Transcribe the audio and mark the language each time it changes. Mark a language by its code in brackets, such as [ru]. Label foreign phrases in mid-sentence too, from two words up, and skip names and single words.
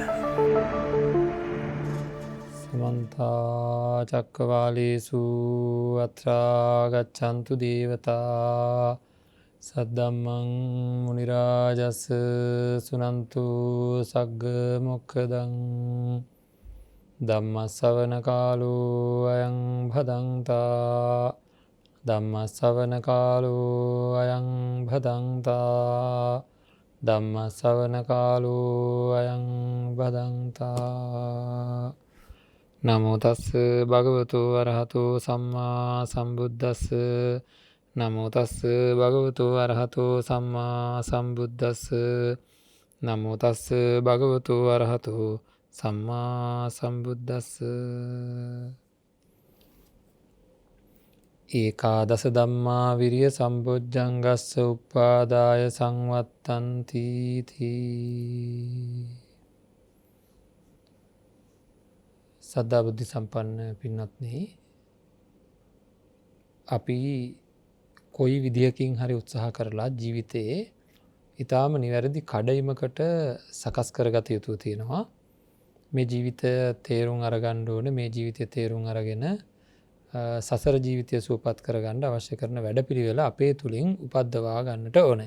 [pi] සමන්තා චක්කවාලේසු අත්‍රා ගච්ඡන්තු දේවතා සද්දම්මං මුනි රාජස් සුනන්තු සග්ග මොක්ඛදං ධම්ම ශ්‍රවණ කාලෝ අයං භදංතා ධම්ම ශ්‍රවණ කාලෝ අයං භදංතා ධම්ම ශ්‍රවණ කාලෝ අයං භදංතා නමෝ තස්ස භගවතු අරහතෝ සම්මා සම්බුද්දස්ස නමෝ තස්ස භගවතු අරහතෝ සම්මා සම්බුද්දස්ස නමෝ තස්ස භගවතු අරහතෝ සම්මා සම්බුද්දස්ස ඒකාදස ධම්මා විරිය සම්බොජ්ජංගස්ස උප්පාදාය සංවත්තන්ති තී. [si] සද්ධා බුද්ධ සම්පන්න පින්වත්නි, අපි කොයි විදියකින් හරි උත්සාහ කරලා ජීවිතයේ ඊටාම නිවැරදි කඩයිමකට සකස් කරගත යුතු තියෙනවා. මේ ජීවිතය තේරුම් අරගන්න ඕනේ. මේ ජීවිතය තේරුම් අරගෙන සසර ජීවිතය සුවපත් කරගන්න අවශ්‍ය කරන වැඩපිළිවෙල අපේ තුලින් උපද්දවා ගන්නට ඕනේ.